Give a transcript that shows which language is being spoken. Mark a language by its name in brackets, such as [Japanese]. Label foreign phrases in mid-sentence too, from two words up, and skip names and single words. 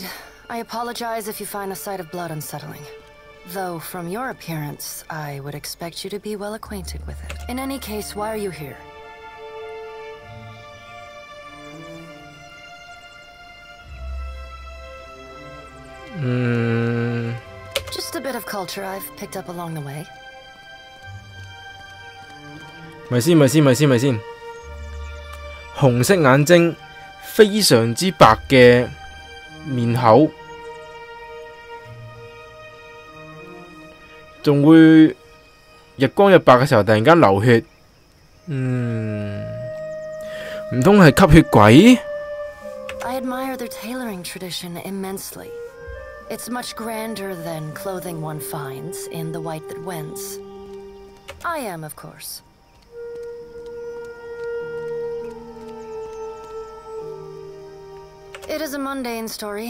[English] I apologize if you find the sight of blood unsettling. Though, from your appearance, I would expect you to be well acquainted with it. In any case, why are you here? Just a bit of culture I've picked up along the way. [Cantonese] 咪先，紅色眼睛，非常之白嘅面口，仲會日光日白嘅時候突然間流血，唔通係吸血鬼？ [English] I admire their tailoring tradition immensely. It's much grander than clothing one finds in The White That Wends. I am, of course. It is a mundane story.